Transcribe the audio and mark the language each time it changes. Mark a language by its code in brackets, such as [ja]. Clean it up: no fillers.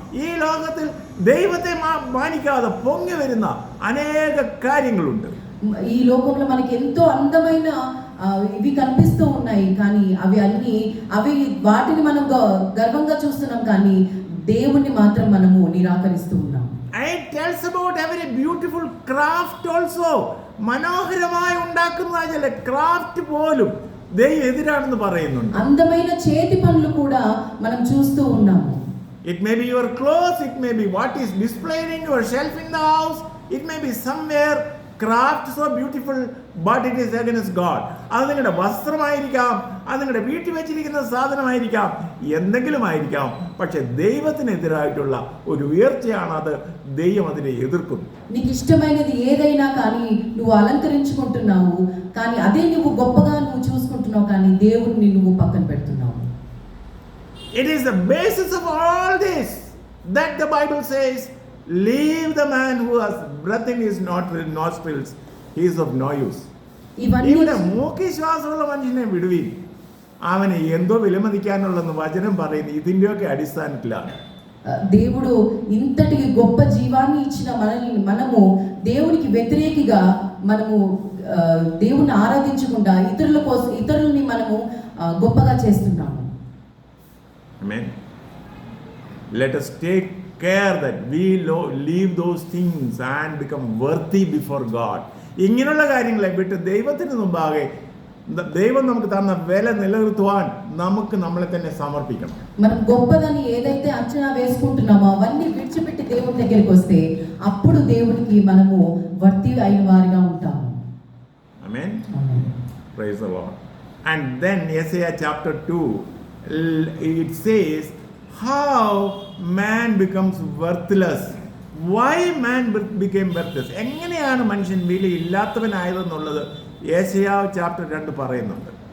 [ml] ഈ ലോകത്തിൽ ദൈവത്തെ മാനിക്കാതെ പൊങ്ങി വരുന്ന അനേക കാര്യങ്ങളുണ്ട്. [te] ఈ లోకంలో మనకి ఎంతో అందమైన ఇవి కనిపిస్తూ ఉన్నాయి, కానీ అవి వాటిని మనం గర్వంగా చూస్తున్నాం, కానీ దేవుణ్ణి మాత్రం మనము నిరాకరిస్తూ ఉన్నాం. [en] It tells about every beautiful craft also. [ml] മനോഹരമായി ഉണ്ടാക്കുന്ന ചില ക്രാഫ്റ്റ് പോലും ദൈവം എതിരാണെന്ന് പറയുന്നുണ്ട്. [te] అందమైన చేతి పనులు కూడా మనం చూస్తూ ఉన్నాము. [en] It may be your clothes, it may be what is displayed in your shelf in the house, it may be somewhere craft so beautiful, but it is against God. [ml] അത് നിങ്ങളുടെ വസ്ത്രമായിരിക്കാം, അത് നിങ്ങളുടെ വീട്ടിൽ വെച്ചിരിക്കുന്ന സാധനമായിരിക്കാം, എന്തെങ്കിലും ആയിരിക്കാം, പക്ഷെ ദൈവത്തിനെതിരായിട്ടുള്ള ഒരു ഉയർച്ചയാണ് അത്. [te] దెయ్యం [ml] അതിനെ [te] ఎదుర్కొంది. నీకు ఇష్టమైనది ఏదైనా కానీ నువ్వు అలంకరించుకుంటున్నావు, కానీ అదే నువ్వు గొప్పగా నువ్వు చూసుకుంటున్నావు, కానీ దేవుడిని నువ్వు పక్కన పెడుతున్నావు. [en] It is the basis of all this that the Bible says, leave the man who has breath in his nostrils, he is of no use. [ml] ഇവിടെ മൂക്കി ശ്വാസമുള്ള മനുഷ്യനെ വിടുവിൻ, അവന് എന്തോ വിലമതിക്കാനുള്ളെന്ന് വചനം പറയുന്നു. ഇതിൻ്റെയൊക്കെ അടിസ്ഥാനത്തിലാണ് [te] దేవుడు ఇంతటి గొప్ప జీవాన్ని ఇచ్చిన మనము దేవునికి వ్యతిరేకిగా మనము దేవుని ఆరాధించకుండా ఇతరులని మనము గొప్పగా చేస్తున్నాము. [en] Amen. Let us take care that we leave those things and become worthy before God. [ml] ഇങ്ങനെയുള്ള കാര്യങ്ങളെ വിട്ട് ദൈവത്തിന് മുമ്പാകെ ദൈവം നമുക്ക് തന്ന വില നിലനിർത്തുവാൻ നമുക്ക് നമ്മളെ തന്നെ സമർപ്പിക്കണം. [te] మనం గొప్పదని ఏదైతే అంచనా వేసుకుంటున్నామో అవన్నీ విడిచిపెట్టి దేవుని దగ్గరికి వస్తే అప్పుడు దేవునికి మనము వర్తి అయిన వారిగా ఉంటాము. [en] Amen. Praise the Lord. And then Isaiah chapter 2, it says how man becomes worthless. Why man became worthless? [ml] എങ്ങനെയാണ് മനുഷ്യൻ വിലയില്ലാത്തവനായതെന്നുള്ളത് യെശയ്യാ ചാപ്റ്റർ 2 പറയുന്നുണ്ട്.